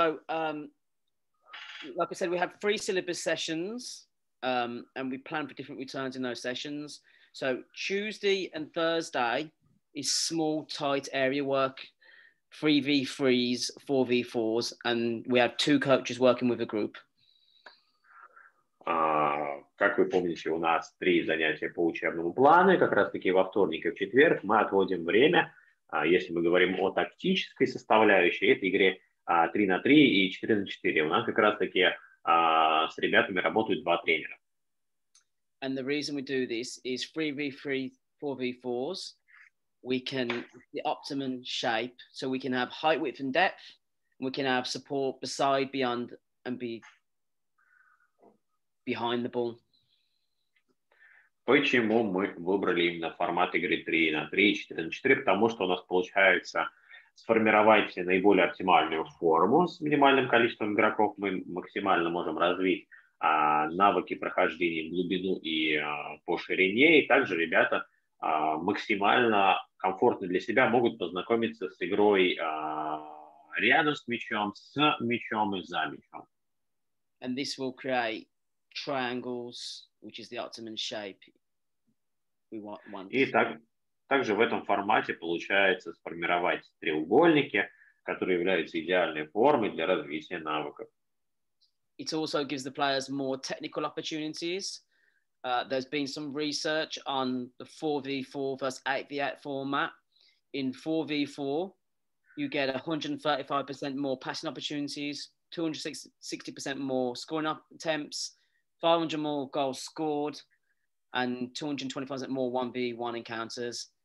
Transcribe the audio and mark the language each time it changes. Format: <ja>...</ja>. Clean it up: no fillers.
<en>Like I said, we have 3 syllabus sessions, and we plan for different returns in those sessions. So Tuesday and Thursday is small, tight area work, 3v3s, 4v4s, and we have 2 coaches working with a group.</en> <ru>Как вы помните, у нас 3 занятия по учебному плану, и как раз-таки во вторник и в четверг мы отводим время, если мы говорим о тактической составляющей этой игре, 3-3 и 4-4. У нас как раз-таки с ребятами работают 2 тренера.</ru> <en>And the reason we do this is 3v3, 4v4s. We can the optimum shape, so we can have height, width, and depth. And we can have support beside, beyond, and be behind the ball.</en> <ru>Почему мы выбрали именно формат игры 3-3 и 4-4? Потому что у нас получается сформировать наиболее оптимальную форму с минимальным количеством игроков. Мы максимально можем развить навыки прохождения в глубину и по ширине. И также ребята максимально комфортно для себя могут познакомиться с игрой рядом с мячом и за мячом.</ru> <en>And this will create triangles, which is the optimum shape we want.</en> <ru>И также в этом формате получается сформировать треугольники, которые являются идеальной формой для развития навыков.</ru> <en>It also gives the players more technical opportunities. There's been some research on the 4v4 versus 8v8 format. In 4v4, you get 135% more passing opportunities, 260% more scoring attempts, 500 more goals scored, and 225% more 1v1 encounters.</en>